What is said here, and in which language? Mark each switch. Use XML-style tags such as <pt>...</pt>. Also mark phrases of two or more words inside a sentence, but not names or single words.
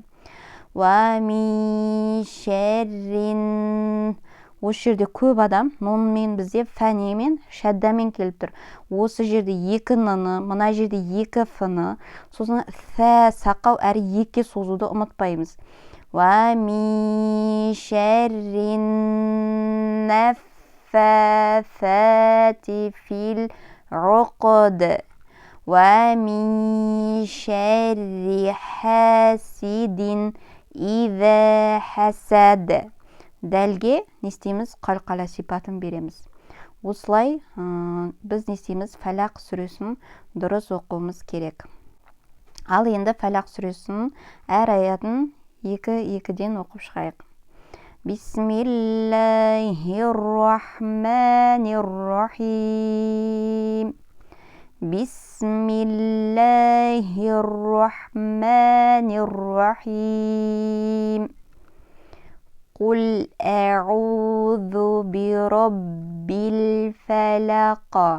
<ar>ومن شر.</ar> <kk>Осы жерде көп адам нунмен бізде фәнемен, шәддамен келіп тұр. Осы жерде екі ныны, мына жерде екі фыны, сосын фә, сақау әрі екі созуды ұмытпаймыз.</kk> <ar>ومن شر النفاثات في العقد. ومن شر حاسد إذا حسد.</ar> <kk>Дәлге не істейміз? Қалқала сипатын береміз. Осылай біз не істейміз? Фәлақ сүресін дұрыс оқуымыз керек. Ал енді Фәлақ сүресінің әр аятын екі-екіден оқып шығайық.</kk> <ar>بسم الله الرحمن الرحيم. بسم الله الرحمن الرحيم. قل أعوذ برب الفلق.</ar>